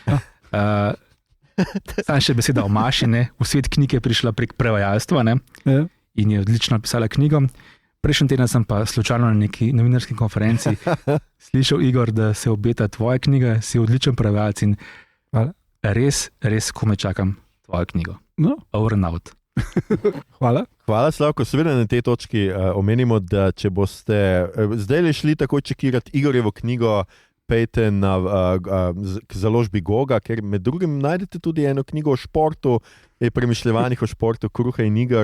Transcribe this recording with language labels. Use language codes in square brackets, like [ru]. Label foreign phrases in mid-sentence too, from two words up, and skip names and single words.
[sl] Sam še beseda o Maši, ne? V svet knjige je prišla prek prevajalstva, ne? In je odlično napisala knjigo. Prejšnji teden sem pa slučajno na neki novinarski konferenci slišal, Igor, da se obeta tvoja knjiga, si odličen prevajalec in res komaj čakam tvojo knjigo. [en] Over and out. [sl] Hvala. Hvala, Slavko. Seveda na tej točki omenimo, da če boste zdaj šli takoj čekirati Igorjevo knjigo, pejte k založbi Goga, ker med drugim najdete tudi eno knjigo o športu, premišljevanjih o športu, Kruha in iger.